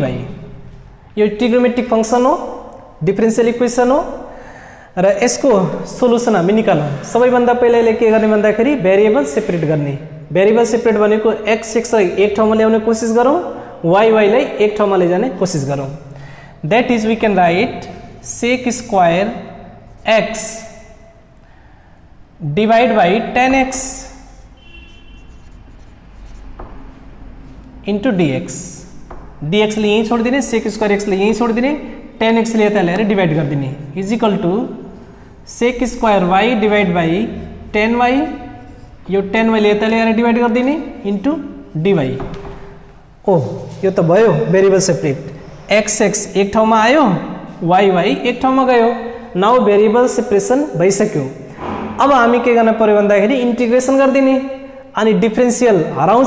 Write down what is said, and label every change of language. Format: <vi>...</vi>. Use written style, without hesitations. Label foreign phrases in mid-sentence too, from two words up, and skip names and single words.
<ne>यो</ne> <en>trigonometric function</en> <ne>हो,</ne> <en>differential equation</en> <ne>हो र यसको सोल्युसन हामी निकालौं। सबैभन्दा पहिले यसले के गर्ने भन्दाखेरि</ne> <en>variable separate</en> <ne>गर्ने।</ne> <en>variable separate</en> <ne>भनेको x x लाई एक ठाउँमा ल्याउने कोसिस गरौं, y y लाई एक ठाउँमा लैजाने कोसिस गरौं।</ne> <en>that is we can write sec square x divide by tan x into dx.</en> <ne>dx ले यही छोड़ दिने,</ne> <en>sec square x</en> <ne>ले यही छोड़ दिने, tan x ले यता ल्याएर डिवाइड गर्दिने</ne> <en>is equal to sec square y divide by tan y,</en> <ne>यो tan y ले यता ल्याएर डिवाइड गर्दिने इन्टु dy। ओ यो त भयो</ne> <en>variable separate.</en> <ne>x x एक ठाउँमा आयो, y y एक ठाउँमा गयो।</ne> <en>now variable separation</en> <ne>भइसक्यो। अब हामी के गर्न पर्यो भन्दाखेरि इन्टिग्रेसन गर्दिने अनि डिफरेंशियल हराउँछ।</ne>